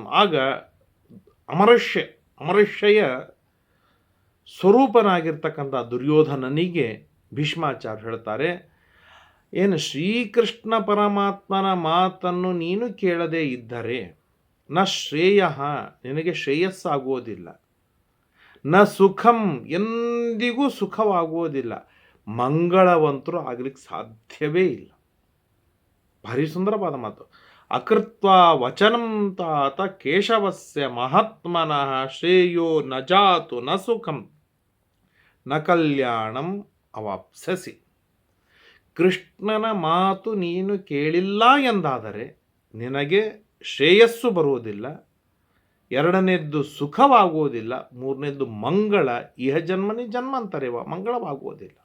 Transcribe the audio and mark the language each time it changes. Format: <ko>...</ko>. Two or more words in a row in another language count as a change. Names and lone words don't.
<kn>ಆಗ ಅಮರಶ್ಯ ಸ್ವರೂಪನಾಗಿರ್ತಕ್ಕಂಥ ದುರ್ಯೋಧನನಿಗೆ ಭೀಷ್ಮಾಚಾರ್ಯ ಹೇಳ್ತಾರೆ, ಏನು ಶ್ರೀಕೃಷ್ಣ ಪರಮಾತ್ಮನ ಮಾತನ್ನು ನೀನು ಕೇಳದೇ ಇದ್ದರೆ</kn> <sa>ನ ಶ್ರೇಯ,</sa> <kn>ನಿನಗೆ ಶ್ರೇಯಸ್ಸಾಗುವುದಿಲ್ಲ,</kn> <sa>ನ ಸುಖಂ,</sa> <kn>ಎಂದಿಗೂ ಸುಖವಾಗುವುದಿಲ್ಲ, ಮಂಗಳವಂತರು ಆಗಲಿಕ್ಕೆ ಸಾಧ್ಯವೇ ಇಲ್ಲ. ಭಾರಿ ಸುಂದರವಾದ ಮಾತು.</kn> <sa>ಅಕೃತ್ವ ವಚನಂ ತಾತ ಕೇಶವಸ್ಯ ಮಹಾತ್ಮನಃ ಶ್ರೇಯೋ ನ ಜಾತು ನ ಸುಖಂ ನ ಕಲ್ಯಾಣಂ ಅವಾಪ್ಸಸಿ.</sa> <kn>ಕೃಷ್ಣನ ಮಾತು ನೀನು ಕೇಳಿಲ್ಲ ಎಂದಾದರೆ ನಿನಗೆ ಶ್ರೇಯಸ್ಸು ಬರುವುದಿಲ್ಲ, ಎರಡನೇದ್ದು ಸುಖವಾಗುವುದಿಲ್ಲ, ಮೂರನೇದ್ದು ಮಂಗಳ,</kn> <sa>ಇಹ ಜನ್ಮನಿ</sa> <kn>ಜನ್ಮಾಂತರವ ಮಂಗಳವಾಗುವುದಿಲ್ಲ.</kn>